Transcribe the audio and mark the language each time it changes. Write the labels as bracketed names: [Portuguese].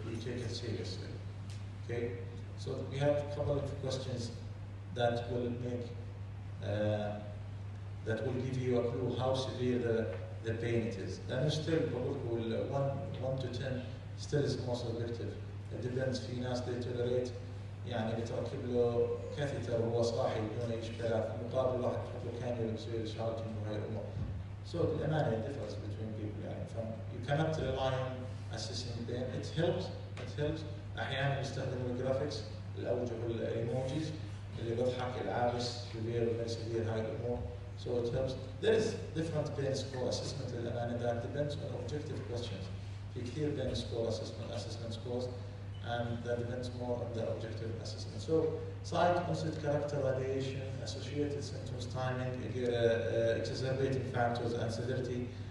[English] We take it seriously. Okay, so we have a couple of questions that will make that will give you a clue how severe the pain it is. And still, [Arabic] بقول [English] 1 to 10 still is more subjective. It depends. [Arabic] في ناس [English] they tolerate [Arabic] يعني بتركب له كاثيتر وهو صاحي بدون اي اشكالات، مقابل واحد تحط له كانيولا بتصير شارجنج وهي الامور. [English] So الامانه differs between people يعني you cannot rely on assessing pain. It helps. [Arabic] احيانا يستخدموا الجرافيكس الاوجه الايموجيز اللي بضحك العابس [English] severe very severe [Arabic] هاي الامور. [English] So it helps. There is different pain score assessment للامانه that depends on objective questions. [Arabic] في كثير [English] pain score assessment scores. And that depends more on the objective assessment. So, site onset character radiation, associated symptoms, timing, exacerbating factors, and severity.